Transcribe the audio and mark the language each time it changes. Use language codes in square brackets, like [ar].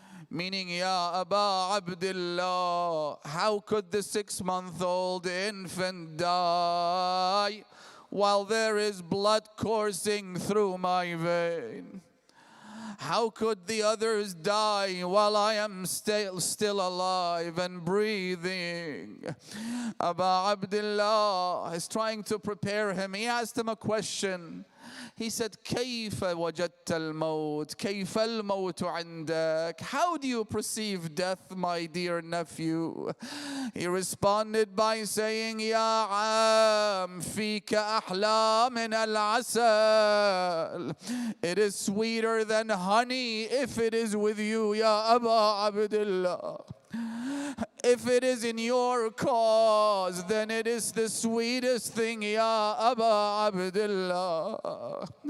[en] Meaning, Ya Aba Abdullah, how could the 6-month-old infant die while there is blood coursing through my vein? How could the others die while I am still alive and breathing? Aba Abdullah is trying to prepare him. He asked him a question. He said, [ar] كيف وجدت الموت? كيف الموت عندك? [en] How do you perceive death, my dear nephew? He responded by saying, [ar] يا عام فيك أحلى من العسل. [en] It is sweeter than honey if it is with you, Ya Aba Abdullah. If it is in your cause, then it is the sweetest thing, Ya Aba Abdullah.